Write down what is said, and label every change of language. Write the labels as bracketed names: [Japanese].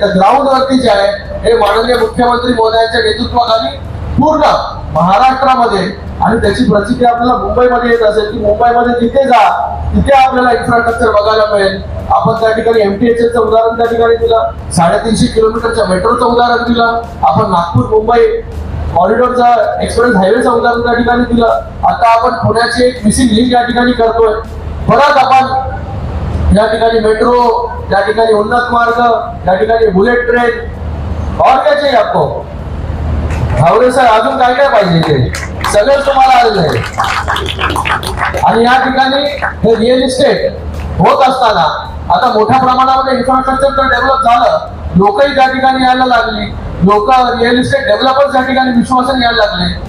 [Marathi] तर ग्राउंडवरती जे आहे हे माननीय मुख्यमंत्री महोदयांच्या नेतृत्वाखाली पूर्ण महाराष्ट्रामध्ये, आणि त्याची प्रचिती आपल्याला मुंबईमध्ये येत असेल की मुंबईमध्ये जिथे जा तिथे आपल्याला इन्फ्रास्ट्रक्चर बघायला मिळेल. आपण त्या ठिकाणी MTHचं उदाहरण त्या ठिकाणी दिलं, 350 किलोमीटरच्या मेट्रोचं उदाहरण दिलं, आपण नागपूर मुंबई कॉरिडॉरचा एक्सप्रेस हायवेचं उदाहरण त्या ठिकाणी दिलं. आता आपण पुण्याची एक मिसिंग लिंक या ठिकाणी करतोय. परत आपण या ठिकाणी मेट्रो, या ठिकाणी उन्नत मार्ग, या ठिकाणी बुलेट ट्रेन, [Hindi] और क्या चाहिए आपको? [Marathi] हावरे सर अजून काय काय पाहिजे ते सगळं तुम्हाला आलेलं आहे. आणि या ठिकाणी हे रिअल इस्टेट होत असताना आता मोठ्या प्रमाणामध्ये इन्फ्रास्ट्रक्चर तर डेव्हलप झालं, लोकही त्या ठिकाणी यायला लागली, लोक रिअल इस्टेट डेव्हलपर्स या ठिकाणी विश्वासाने यायला लागले.